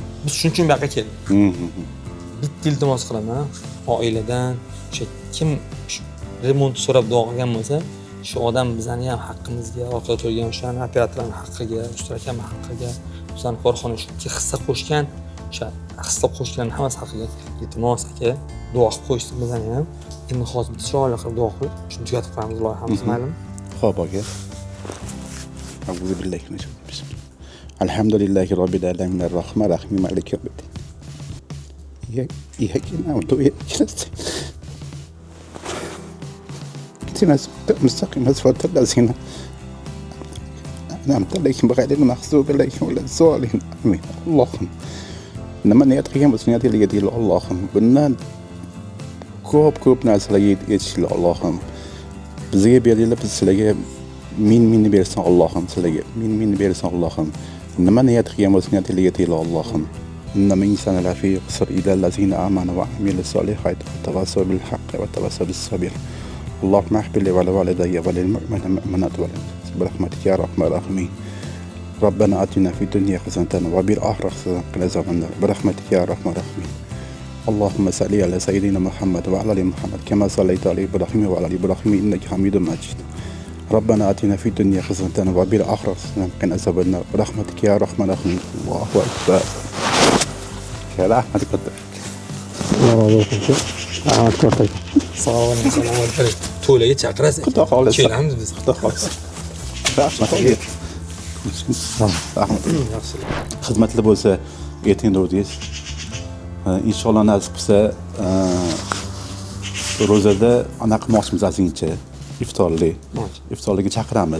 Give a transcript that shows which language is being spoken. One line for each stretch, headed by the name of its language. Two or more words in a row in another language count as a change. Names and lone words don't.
Uzbek: Biz shuning uchun bu yoqqa keldik. Bitta iltimos qilaman, oiladan o'sha kim remont so'rab duo qilgan bo'lsa, shu odam bizani ham haqqimizga, orqada turgan o'shaning operatorlarning haqqiga, ustarakam haqqiga, bizani korxona shu hissa qo'shgan, o'sha hissa qo'shganlarning hammasi haqqiga iltimos aka, duo qilib qo'yishsin bizani ham. Endi hozir biz chiroyli qilib duo qilib, shuni tugatib qo'yamiz loyihamiz, maylimi? Xo'p, aka.
Arabic: أعوذ بالله من الشيطان الرجيم. الحمد لله رب العالمين الرحمن الرحيم مالك يوم الدين. إياك نعبد وإياك نستعين اهدنا الصراط المستقيم صراط الذين أنعمت عليهم غير المغضوب عليهم ولا الضالين آمين اللهم
Uzbek: nima niyat qilgan bo'lsa niyatingizga yetaylik Allohim. Bundan ko'p narsalarga yetishinglar Allohim. Bizga beringlar, biz sizlarga ming bersin Allohim, sizlarga ming bersin Allohim. Nima niyat qilgan bo'lsa niyatingizga yetaylik Allohim.
Arabic: إنما الإنسان لفي خسر إلا الذين آمنوا وعملوا الصالحات وتواصوا بالحق وتواصوا بالصبر اللهم اغفر لي ولوالدي وللمؤمنين والمؤمنات برحمتك يا أرحم الراحمين ربنا آتنا في الدنيا حسنة وفي الآخرة حسنة وقنا عذاب النار برحمتك يا أرحم الراحمين اللهم صل على سيدنا محمد وعلى آل محمد كما صليت على إبراهيم وعلى آل إبراهيم إنك حميد مجيد ربنا آتنا في الدنيا حسنة وفي الآخرة حسنة وقنا عذاب النار برحمتك يا أرحم الراحمين الله أكبر
Uzbek: rahmat katta. Alloh razı olsun. Rahmat katta. Sog' bo'ling, salomat bo'ling. To'ylarga chaqirasiz. Xudo xohlasa. Kelamiz biz. Xudo xohlasa. Rahmat. Rahmat. Xizmatli bo'lsa, ertaga o'tdingiz. Inshaalloh nasib qilsa, ro'zada anaqa qilmoqchimiz ozgincha iftorlikka chaqiramiz.